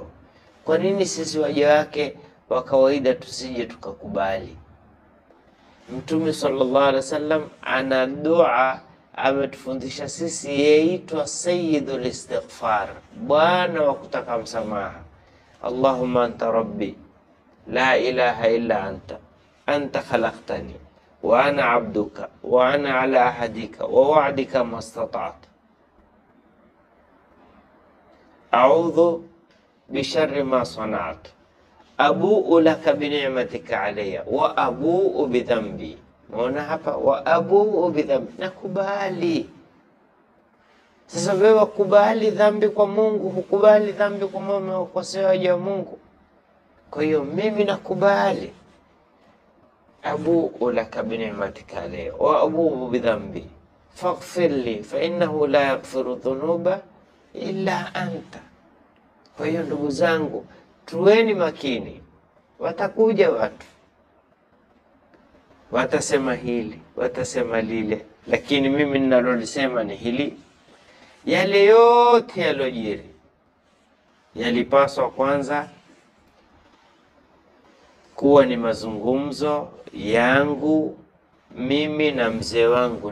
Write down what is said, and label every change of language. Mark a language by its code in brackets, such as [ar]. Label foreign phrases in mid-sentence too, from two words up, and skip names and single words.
[sw] Kwa nini sisi waja wake wa kawaida tusije tukakubali? Mtume [ar] صلى الله عليه وسلم [sw] ana dua ametufundisha sisi, yaitwa [ar] سيد الاستغفار, [sw] bwana wa kutaka msamaha. [ar] اللهم أنت ربي لا إله إلا أنت خلقتني وأنا عبدك وأنا على عهدك ووعدك ما استطعت أعوذ بشر ما صنعت أبوء لك بنعمتك علي وأبوء بذنبي. [sw] Maana hapa [ar] وأبوء بذنبي, [sw] nakubali. Sasa wewe kubali dhambi kwa Mungu, hukubali dhambi kwa mama ukosea waja wa Mungu. Kwa hiyo mimi nakubali, [ar] أبوء لك بنعمتك علي وأبوء بذنبي فاغفر لي فإنه لا يغفر الذنوب إلا أنت. [sw] Kwa hiyo ndugu zangu, tuweni makini. Watakuja watu watasema hili, watasema lile, lakini mimi ninalolisema ni hili: yale yote yalojiri yalipaswa kwanza kuwa ni mazungumzo yangu mimi na mzee wangu.